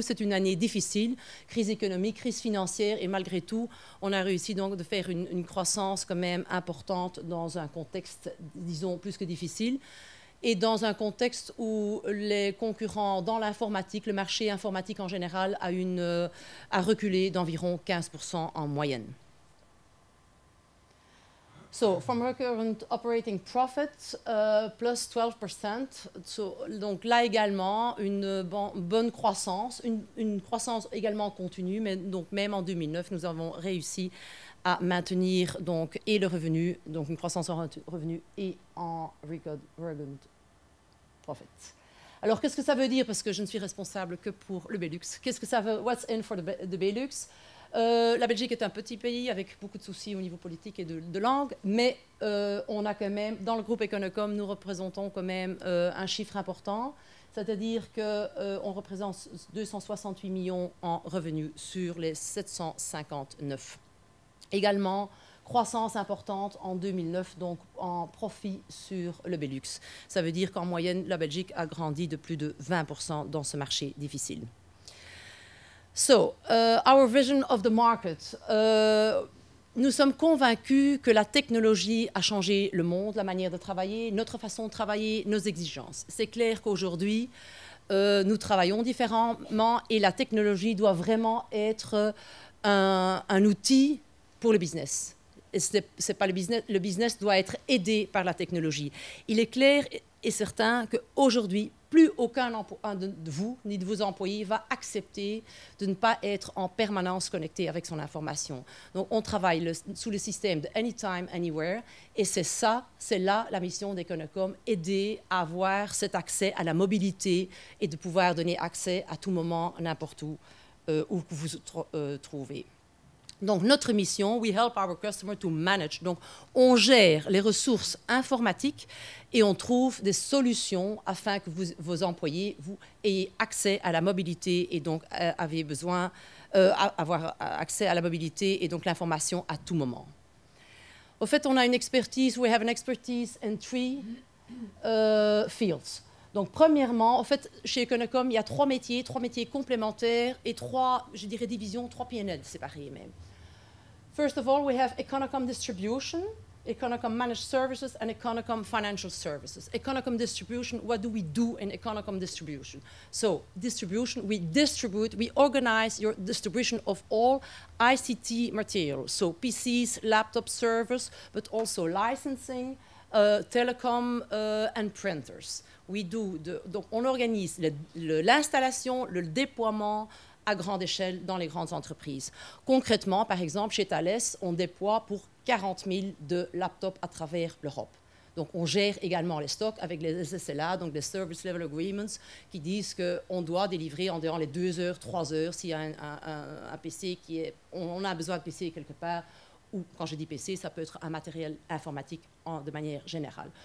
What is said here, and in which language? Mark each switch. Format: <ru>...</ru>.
<fr>C'est une année difficile, crise économique, crise financière, et malgré tout, on a réussi donc de faire une croissance quand même importante dans un contexte, disons, plus que difficile, et dans un contexte où les concurrents dans l'informatique, le marché informatique en général, a reculé d'environ 15% en moyenne.</fr> <en>So, from recurrent operating profit, plus 12%.</en> <fr>So, donc là également, une bonne croissance, une croissance également continue, mais donc même en 2009, nous avons réussi à maintenir donc, et le revenu, donc une croissance en revenu et en recurrent profit. Alors, qu'est-ce que ça veut dire? Parce que je ne suis responsable que pour le Benelux. Qu'est-ce que ça veut?</fr> <en>What's in for the Benelux?</en> <fr>La Belgique est un petit pays avec beaucoup de soucis au niveau politique et de langue, mais on a quand même, dans le groupe Econocom, nous représentons quand même un chiffre important, c'est-à-dire qu'on représente 268 millions en revenus sur les 759. Également, croissance importante en 2009, donc en profit sur le Benelux. Ça veut dire qu'en moyenne, la Belgique a grandi de plus de 20% dans ce marché difficile.</fr> <en>So, our vision of the market.</en> <fr>Nous sommes convaincus que la technologie a changé le monde, la manière de travailler, notre façon de travailler, nos exigences. C'est clair qu'aujourd'hui, nous travaillons différemment et la technologie doit vraiment être un outil pour le business. C'est pas le business doit être aidé par la technologie. Il est clair et certain qu'aujourd'hui, plus aucun de vous, ni de vos employés, va accepter de ne pas être en permanence connecté avec son information. Donc, on travaille sous le système de Anytime, Anywhere, et c'est là la mission d'Econocom, aider à avoir cet accès à la mobilité et de pouvoir donner accès à tout moment, n'importe où vous vous trouvez. Donc, notre mission,</fr> <en>we help our customer to manage.</en> <fr>Donc, on gère les ressources informatiques et on trouve des solutions afin que vos employés ayez accès à la mobilité et donc avez besoin avoir accès à la mobilité et donc l'information à tout moment. Au fait, on a une expertise,</fr> <en>we have an expertise in 3 fields.</en> <fr>Donc, premièrement, en fait, chez Econocom, il y a trois métiers complémentaires et trois, je dirais, divisions, trois P&L séparés même.</fr> <en>First of all, we have Econocom Distribution, Econocom Managed Services, and Econocom Financial Services. Econocom Distribution, what do we do in Econocom Distribution? So, distribution, we distribute, we organize your distribution of all ICT materials. So, PCs, laptop servers, but also licensing, telecom and printers.</en> <fr>Donc, on organise l'installation, le déploiement à grande échelle dans les grandes entreprises. Concrètement, par exemple, chez Thales, on déploie pour 40 000 de laptops à travers l'Europe. Donc, on gère également les stocks avec les SSLA, donc les Service Level Agreements, qui disent qu'on doit délivrer en dehors les 2 heures, 3 heures, s'il y a un PC on a besoin de PC quelque part, ou quand je dis PC, ça peut être un matériel informatique de manière générale.</fr>